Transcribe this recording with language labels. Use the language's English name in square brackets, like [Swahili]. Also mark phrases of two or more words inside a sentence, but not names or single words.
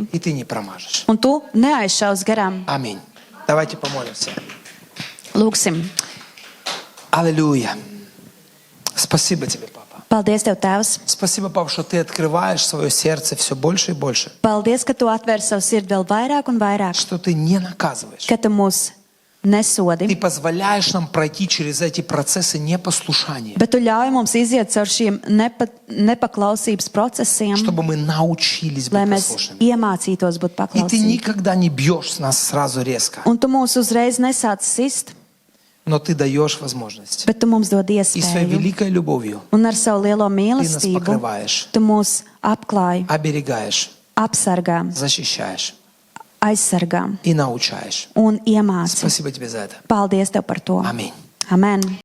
[Russian] И ты не промажешь. [Latvian] Un tu neaizšaus garām. [Russian] Аминь. Давайте помолимся. [Latvian] Lūksim. [Russian] Аллилуйя. Спасибо тебе, папа. [Latvian] Paldies, Tev, Tēvs. [Russian] Спасибо, папа, что ты открываешь свое сердце все больше и больше. [Latvian] Paldies, ka Tu atver savu sirdi vēl vairāk un vairāk. [Russian] Что ты не наказываешь. [Latvian] Ka Tu mūs nesodi, [Russian] Ты позволяешь нам пройти через эти процессы непослушания, [Latvian] bet Tu ļauj mums iziet caur šiem nepaklausības procesiem, [Russian] чтобы мы научились [Latvian] lai [Russian] быть [Latvian] mēs [Russian] послушными. [Latvian] iemācītos būt [Russian] И ты [Latvian] paklausīgi. [Russian] никогда не бьешь нас сразу резко, [Latvian] Un Tu mūs uzreiz nesāc sist, [Russian] но ты даешь возможность. [Latvian] bet Tu mums dod [Russian] И своей [Latvian] iespēju. [Russian] великой любовью [Latvian] Un ar savu lielo mīlestību [Russian] покрываешь. [Latvian] Tu mūs apklāj, [Russian] оберегаешь, [Latvian] apsargā, [Russian] защищаешь [Latvian] aizsargā [Russian] и научаешь. [Latvian] un iemāci. [Russian] Спасибо тебе за это. [Latvian] Paldies Tev par to. [Russian] Аминь. [Latvian] Amen.